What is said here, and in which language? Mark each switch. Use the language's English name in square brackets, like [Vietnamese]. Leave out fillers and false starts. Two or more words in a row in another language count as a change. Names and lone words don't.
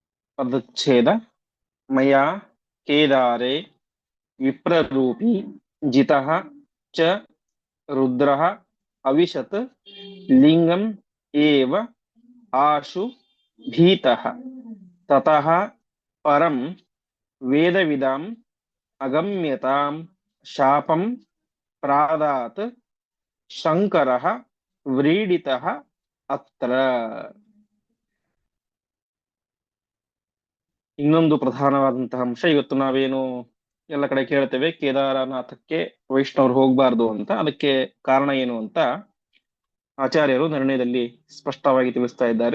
[Sanskrit] ಪದಚ್ಛೇದ ಮಯಾ ಕೇದಾರೆ ವಿಪ್ರರೂಪಿ ಜಿತಃ ಚ ರುದ್ರಃ ಅವಿಶತ್ ಲಿಂಗಂ ಏವ ಆಶು ಭೀತಃ ತತಃ ಪರಂ ವೇದವಿದಾಂ ಅಗಮ್ಯತಾಂ ಶಾಪಂ ಪ್ರಾದಾತ್ ಶಂಕರಃ ವ್ರೀಡಿತಃ ಅತ್ರ. [Kannada] ಇನ್ನೊಂದು ಪ್ರಧಾನವಾದಂತಹ ಅಂಶ, ಇವತ್ತು ನಾವೇನು ಎಲ್ಲ ಕಡೆ ಕೇಳ್ತೇವೆ ಕೇದಾರನಾಥಕ್ಕೆ ವೈಷ್ಣವರು ಹೋಗ್ಬಾರ್ದು ಅಂತ, ಅದಕ್ಕೆ ಕಾರಣ ಏನು ಅಂತ ಆಚಾರ್ಯರು ನಿರ್ಣಯದಲ್ಲಿ ಸ್ಪಷ್ಟವಾಗಿ ತಿಳಿಸ್ತಾ ಇದ್ದಾರೆ.